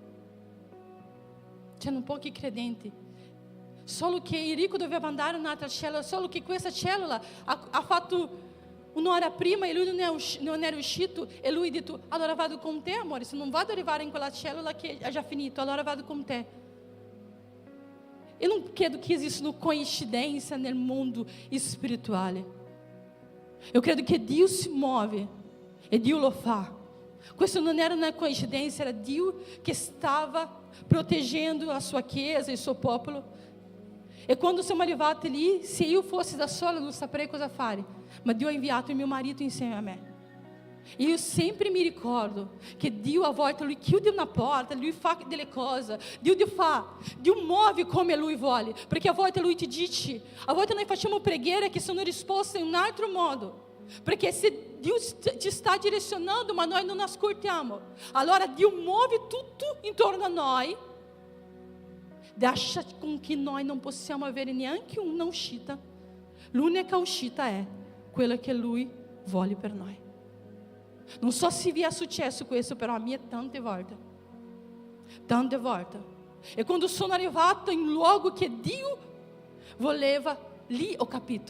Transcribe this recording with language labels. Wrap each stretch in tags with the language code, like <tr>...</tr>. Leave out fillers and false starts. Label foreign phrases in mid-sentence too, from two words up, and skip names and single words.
<it>Solo che Enrico doveva andare in un'altra cellula, solo che questa cellula ha fatto un'ora prima e lui non era uscito, e lui ha detto, allora vado con te, amore, se non vado arrivare in quella cellula che ha già finito, allora vado con te.</it> <pt>Eu não credo que exista coincidência no mundo espiritual. Eu credo que Deus se move e Deus</pt> <it>lo fa. Questo non era</it> <pt>uma coincidência, era Deus que estava protegendo a sua chiesa e o seu popolo.</pt> <it>E quando siamo arrivati lì, se io fossi da sola non saprei cosa fare, ma Dio ha inviato il mio marito insieme a me. E io sempre mi ricordo che Dio a volte Lui chiude una porta, Lui fa delle cose, Dio muove come Lui vuole, perché a volte Lui ti dice, a volte noi facciamo preghiere che sono risposte in un altro modo, perché se Dio ti sta direzionando ma noi non ascoltiamo, allora Dio muove tutto intorno a noi,</it> <pt>deixa com que</pt> <it>noi non possiamo avere neanche una uscita. L'unica uscita è quella che Lui vuole per noi. Non so se vi è successo questo, però a me tante volte. E quando sono arrivata in un luogo che Dio voleva, lì ho capito.</it>